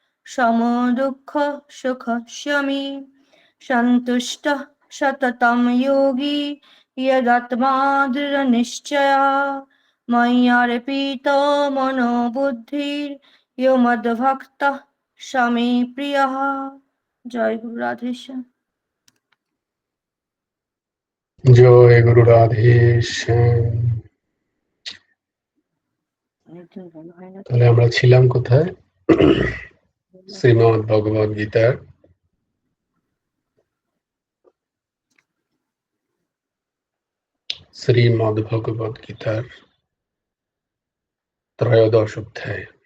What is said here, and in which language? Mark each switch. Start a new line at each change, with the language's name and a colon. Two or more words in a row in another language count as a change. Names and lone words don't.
Sanskrit: समदुःखसुखक्षमी सन्तुष्टः सततं योगी यदात्मा दृढनिश्चयः मय्यर्पितो मनो बुद्धिर्यो मद्भक्तः स मे प्रियः। जय गुरु राधेश्याम।
Bangla: জয় গুরু রাধেশ্যাম। তাহলে আমরা ছিলাম কোথায়? শ্রীমদ্ ভগবদ গীতার ত্রয়োদশ অধ্যায়।